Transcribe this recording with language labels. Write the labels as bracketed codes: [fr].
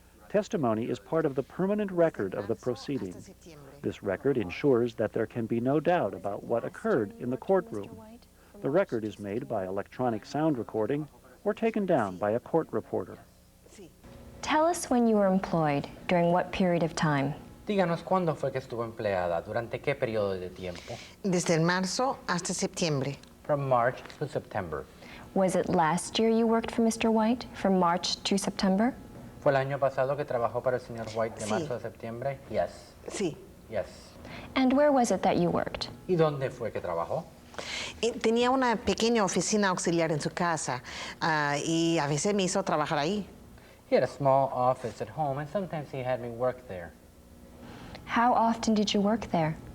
[en] Testimony is part of the permanent record of the proceeding. This record ensures that there can be no doubt about what occurred in the courtroom. The record is made by electronic sound recording or taken down by a court reporter. Tell us when you were employed, during what period of time? [es] Díganos cuándo fue que estuvo empleada, durante qué periodo de tiempo. Desde el marzo hasta septiembre. [en] From March to September. Was it last year you worked for Mr. White, from March to September? [es] ¿Fue el año pasado que trabajó para el señor White de Sí. marzo a septiembre? [en] Yes. [es] Sí. [en] Yes. And where was it that you worked? [es] ¿Y dónde fue que trabajó? Tenía una pequeña oficina auxiliar en su casa y a veces me hizo trabajar ahí. [en] He had a small office at home and sometimes he had me work there. How often did you work there?